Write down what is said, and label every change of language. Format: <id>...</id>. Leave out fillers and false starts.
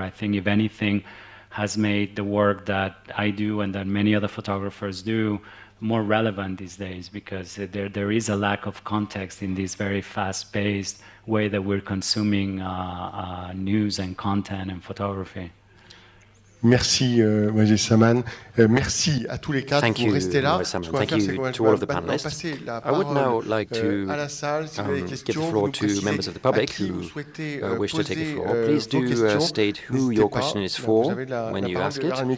<en>I think, if anything, has made the work that I do and that many other photographers do more relevant these days, because there is a lack of context in this very fast-paced way that we're consuming news and content and photography.</en> <fr>Merci, Moïse Saman. Merci à tous les quatre pour rester là.</fr> <en>Thank you to all of the panelists. I would now like to give the floor to members of the public who wish to take the floor. Please do state who your question is for when you ask it.</en>